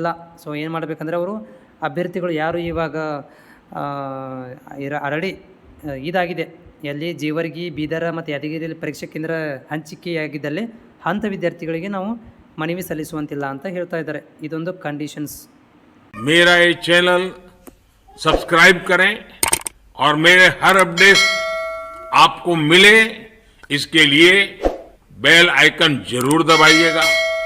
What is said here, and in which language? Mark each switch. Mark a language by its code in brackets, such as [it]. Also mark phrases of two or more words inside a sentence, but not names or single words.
[kn] ಸೊ ಏನು ಮಾಡಬೇಕಂದ್ರೆ ಅವರು ಅಭ್ಯರ್ಥಿಗಳು ಯಾರು ಇವಾಗ ಆಲ್ರೆಡಿ ಇದಾಗಿದೆ, ಎಲ್ಲಿ ಜೇವರ್ಗಿ, ಬೀದರ ಮತ್ತು ಯಾದಗಿರಿಯಲ್ಲಿ ಪರೀಕ್ಷಾ ಕೇಂದ್ರ ಹಂಚಿಕೆಯಾಗಿದ್ದಲ್ಲಿ ಅಂಥ ವಿದ್ಯಾರ್ಥಿಗಳಿಗೆ ನಾವು ಮನವಿ ಸಲ್ಲಿಸುವಂತಿಲ್ಲ ಅಂತ ಹೇಳ್ತಾ ಇದ್ದಾರೆ. ಇದೊಂದು ಕಂಡೀಷನ್ಸ್. [hi] मेरा ये चैनल सब्सक्राइब करें और मेरे हर अपडेट आपको मिले, इसके लिए [en] bell icon [hi] जरूर दबाइएगा.